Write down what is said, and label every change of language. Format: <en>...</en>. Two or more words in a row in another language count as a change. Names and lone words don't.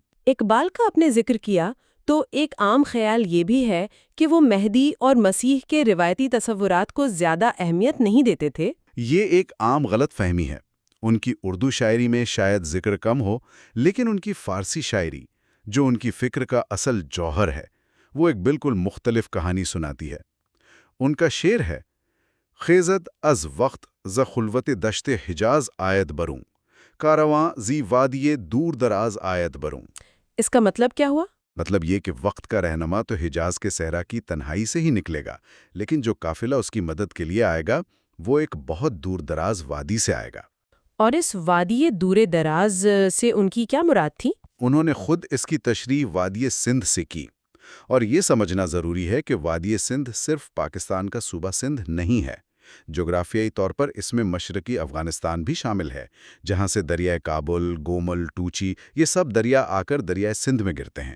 <ur>اقبال کا آپ نے ذکر کیا تو ایک عام خیال یہ بھی ہے کہ وہ مہدی اور مسیح کے روایتی تصورات کو زیادہ اہمیت نہیں دیتے تھے۔ یہ ایک عام غلط فہمی ہے۔ ان کی اردو شاعری میں شاید ذکر کم ہو، لیکن ان کی فارسی شاعری، جو ان کی فکر کا اصل جوہر ہے، وہ ایک بالکل مختلف کہانی سناتی ہے۔ ان کا شعر ہے:</ur> <fa>خیزد از وقت ز خلوت دشت حجاز آید بروں، کارواں زی وادی دور دراز آید بروں۔</fa> <ur>اس کا مطلب کیا ہوا؟ مطلب یہ کہ وقت کا رہنما تو حجاز کے صحرا کی تنہائی سے ہی نکلے گا، لیکن جو قافلہ اس کی مدد کے لیے آئے گا وہ ایک بہت دور دراز وادی سے آئے گا۔ اور اس وادی دور دراز سے ان کی کیا مراد تھی؟ انہوں نے خود اس کی تشریح وادی سندھ سے کی، اور یہ سمجھنا ضروری ہے کہ وادی سندھ صرف پاکستان کا صوبہ سندھ نہیں ہے، جغرافیائی طور پر اس میں مشرقی افغانستان بھی شامل ہے، جہاں سے دریائے کابل، گومل، ٹوچی یہ سب دریا آ کر دریائے سندھ میں گرتے ہیں۔</ur>